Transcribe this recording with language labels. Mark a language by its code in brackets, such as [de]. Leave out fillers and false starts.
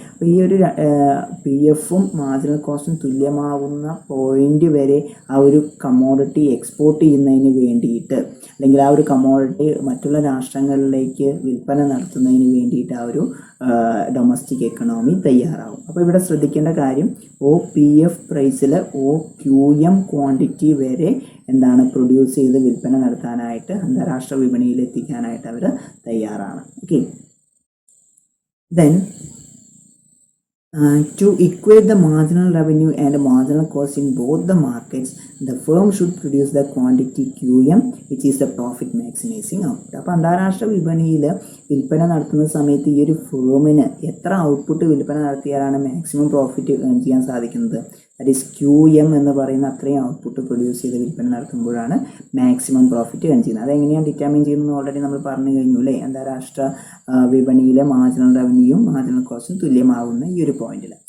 [ml] അപ്പോൾ ഈ ഒരു PFും മാർജിനൽ കോസ്റ്റും തുല്യമാവുന്ന പോയിന്റ് വരെ ആ ഒരു കമ്മോഡിറ്റി എക്സ്പോർട്ട് ചെയ്യുന്നതിന് വേണ്ടിയിട്ട് അല്ലെങ്കിൽ ആ ഒരു കമ്മോഡിറ്റി മറ്റുള്ള രാഷ്ട്രങ്ങളിലേക്ക് വിൽപ്പന നടത്തുന്നതിന് വേണ്ടിയിട്ട് ആ ഒരു ഡൊമസ്റ്റിക് എക്കണോമി തയ്യാറാവും. അപ്പോൾ ഇവിടെ ശ്രദ്ധിക്കേണ്ട കാര്യം PF പ്രൈസിൽ QM ക്വാണ്ടിറ്റി വരെ എന്താണ് പ്രൊഡ്യൂസ് ചെയ്ത് വിൽപ്പന നടത്താനായിട്ട് അന്താരാഷ്ട്ര വിപണിയിൽ എത്തിക്കാനായിട്ട് അവർ തയ്യാറാണ്. [en] Okay, then to equate the marginal revenue and marginal cost in both the markets, the firm should produce the quantity QM which is the profit maximizing output. [ml] അപ്പോൾ അന്താരാഷ്ട്ര വിപണിയിൽ വിൽപ്പന നടത്തുന്ന സമയത്ത് ഈ ഒരു ഫേമിന് എത്ര ഔട്ട്പുട്ട് വിൽപ്പന നടത്തിയാലാണ് മാക്സിമം പ്രോഫിറ്റ് ഏൺ ചെയ്യാൻ സാധിക്കുന്നത്? ദാറ്റ് ഈസ് QM എന്ന് പറയുന്ന അത്രയും ഔട്ട്പുട്ട് പ്രൊഡ്യൂസ് ചെയ്ത് വിൽപ്പന നടത്തുമ്പോഴാണ് മാക്സിമം പ്രോഫിറ്റ് ഏൺ ചെയ്യുന്നത്. അതെങ്ങനെയാണ് ഡിറ്റർമിൻ ചെയ്യുന്നത് ഓൾറെഡി നമ്മൾ പറഞ്ഞു കഴിഞ്ഞു അല്ലേ. അന്താരാഷ്ട്ര വിപണിയിലെ മാർജിനൽ റവന്യൂയും മാർജിനൽ കോസ്റ്റും തുല്യമാവുന്ന ഈ ഒരു പോയിന്റിൽ.